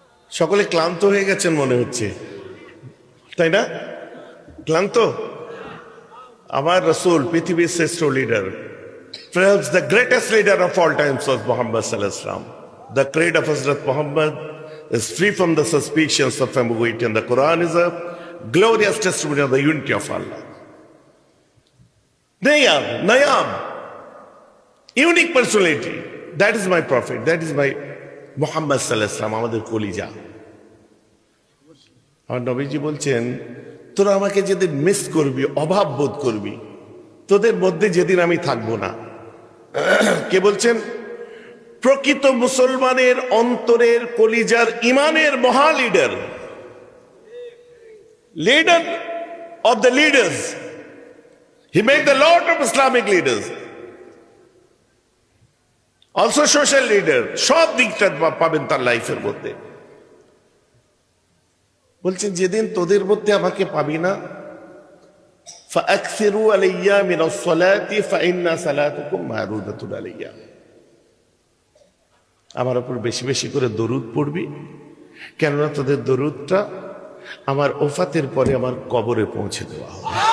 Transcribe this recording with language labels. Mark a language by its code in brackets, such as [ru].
[bn] সকলে ক্লান্ত হয়ে গেছেন মনে হচ্ছে, তাই না? ক্লান্ত? আমার রাসূল পৃথিবীর শ্রেষ্ঠ leader, [en] perhaps the greatest leader of all times was Muhammad sallallahu alaihi wasallam. The creed of Hazrat Muhammad is free from the suspicions of ambiguity, and the Quran is a glorious testimony of the unity of Allah. Nayab, unique personality. That is my prophet. That is my Muhammad sallallahu alaihi wasallam. [bn] আমাদের কলিজা। আমার নবীজি বলছেন, তোরা আমাকে যেদিন miss করবি, অভাব বোধ করবি, তোদের মধ্যে যেদিন আমি থাকবো না। কে বলছেন? প্রকৃত মুসলমানের অন্তরের কলিজার ইমানের মহা leader, [en] Leader of the leaders. [bn] He made the lot of Islamic leaders, also social leader, সব দিকটা পাবেন তার লাইফের মধ্যে। বলছেন যেদিন তোদের মধ্যে আমাকে পাবি না, [ar] فأكثروا علي من الصلاة فإن صلاتكم معروضة علي, [bn] আমার উপর বেশি বেশি করে দরুদ পড়বি, কেননা তোদের দরুদটা আমার ওফাতের পরে আমার কবরে পৌঁছে দেওয়া হবে।